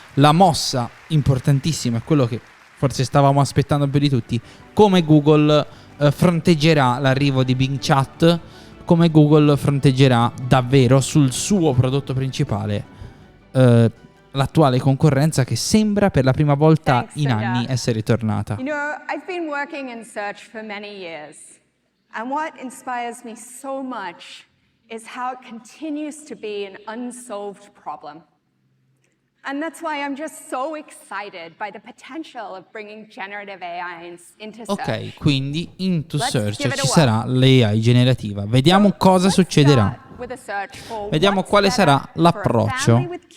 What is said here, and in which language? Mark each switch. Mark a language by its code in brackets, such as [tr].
[it] La mossa importantissima è quello che forse stavamo aspettando più di tutti, come Google fronteggerà l'arrivo di Bing Chat, come Google fronteggerà davvero sul suo prodotto principale l'attuale concorrenza che sembra per la prima volta in anni essere tornata. [en] I've been working in search for many years, and what inspires me so much is how it continues to be an unsolved problem. And that's why I'm just so excited by the potential of bringing generative AI into search. [it] Ok, quindi [en] into search [it] ci sarà l'AI generativa. Vediamo cosa succederà. Vediamo quale sarà l'approccio.